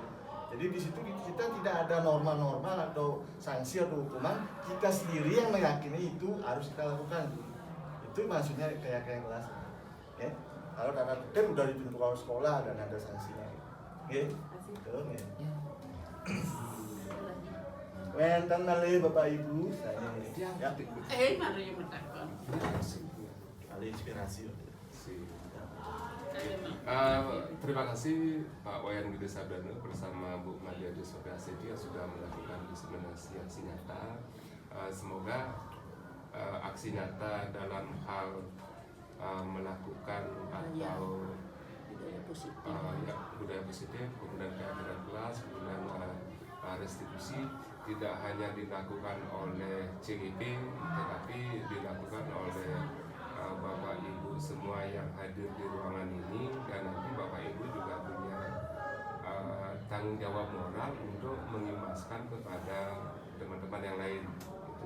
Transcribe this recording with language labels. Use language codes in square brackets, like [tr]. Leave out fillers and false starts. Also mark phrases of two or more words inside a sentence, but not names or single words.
[id] Jadi di situ kita tidak ada norma-norma atau sanksi atau hukuman, kita sendiri yang meyakini itu harus kita lakukan. Itu maksudnya keyakinan kelas. Ya. Kalau tanda tertib udah ditentukan oleh sekolah dan ada sanksinya. Oke. Betul ya. [ban] Wenten malih [id] Bapak Ibu, saya ya. Mari yang bertakon. Ada inspirasi. Terima kasih Pak Wayan Gede Sabdana bersama Bu Madia Desofi Aseti yang sudah melakukan diseminasi aksi nyata. Semoga aksi nyata dalam hal melakukan atau budaya positif, kemudian keadilan kelas, kemudian restitusi tidak hanya dilakukan oleh CGP, tetapi dilakukan oleh Bapak Ibu semua yang hadir di ruangan ini, dan nanti Bapak Ibu juga punya tanggung jawab moral untuk mengimbaskan kepada teman-teman yang lain gitu.